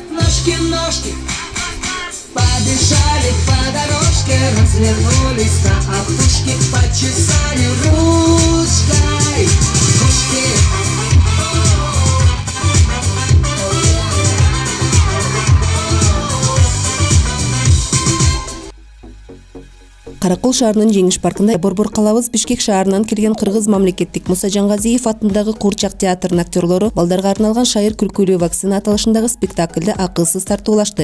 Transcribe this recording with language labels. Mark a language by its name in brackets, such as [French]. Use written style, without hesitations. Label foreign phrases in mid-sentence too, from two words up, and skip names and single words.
[Russian] ножки, побежали по дорожке, развернулись на опушке, почесали ручкой кошки. [Kyrgyz] Каракол шаарынын Жеңиш паркында борбор калабыз Бишкек шаарынан келген кыргыз мамлекеттик Муса Жангазиев атындагы Куурчак театрынын актерлору балдарга арналган шайыр күлкүлүү вакцина аталышындагы спектакльде акылсыз тартуулашты.